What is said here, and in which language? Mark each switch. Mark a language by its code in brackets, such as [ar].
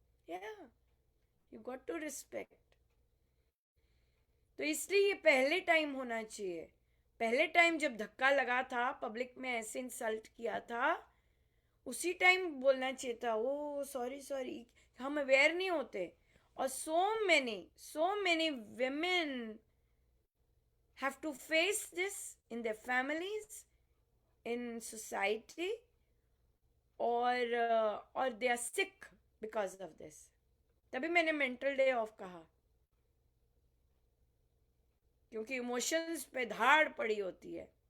[en] या you got to respect. [hi] तो इसलिए ये पहले टाइम होना चाहिए। पहले टाइम जब धक्का लगा था, पब्लिक में ऐसे इंसल्ट किया था, उसी टाइम बोलना चाहिए था ओ सॉरी सॉरी। हम अवेयर नहीं होते। [en] और so many women have to face this in their families, in society, or they are sick because of this. [hi] तभी मैंने मेंटल डे ऑफ कहा, क्योंकि इमोशंस पे धाड़ पड़ी होती है।